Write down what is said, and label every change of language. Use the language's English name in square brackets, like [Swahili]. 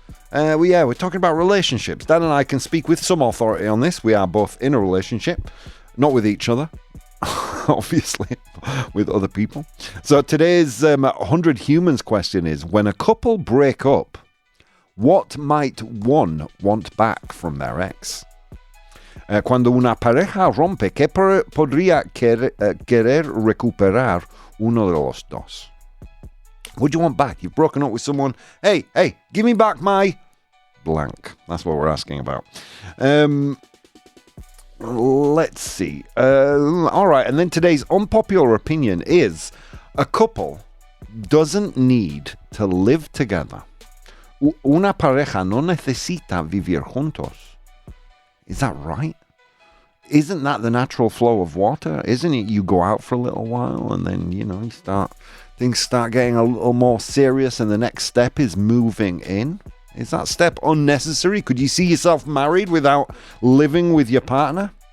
[English] We're talking about relationships. Dan and I can speak with some authority on this. We are both in a relationship, not with each other, obviously, with other people. So today's 100 Humans question is, when a couple break up, what might one want back from their ex? [Spanish] Cuando una pareja rompe, ¿qué podría querer recuperar uno de los dos? [English] What do you want back? You've broken up with someone. Hey, give me back my blank. That's what we're asking about. Let's see. All right, and then today's unpopular opinion is a couple doesn't need to live together. [Spanish] Una pareja no necesita vivir juntos. [English] Is that right? Isn't that the natural flow of water? Isn't it you go out for a little while and then, things start getting a little more serious and the next step is moving in? Is that step unnecessary? Could you see yourself married without living with your partner?